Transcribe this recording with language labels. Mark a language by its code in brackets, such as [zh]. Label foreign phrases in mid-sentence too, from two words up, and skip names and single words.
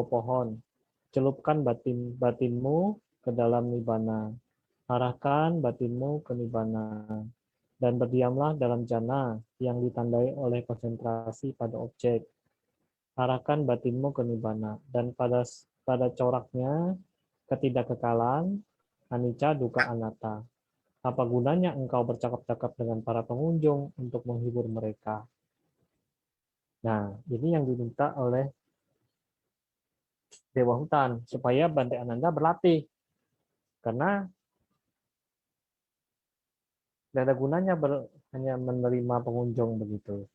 [id] pohon, celupkan batinmu ke dalam nibbana, arahkan batinmu ke nibbana, dan berdiamlah dalam jana yang ditandai oleh konsentrasi pada objek. Arahkan batinmu ke nibbana, dan pada coraknya ketidakkekalan, [pi] anicca, dukkha, anatta. [id] Apa gunanya engkau bercakap-cakap dengan para pengunjung untuk menghibur mereka? Nah, ini yang diminta oleh Dewa Hutan, supaya Bante Ananda berlatih. Karena tidak ada gunanya hanya menerima pengunjung begitu.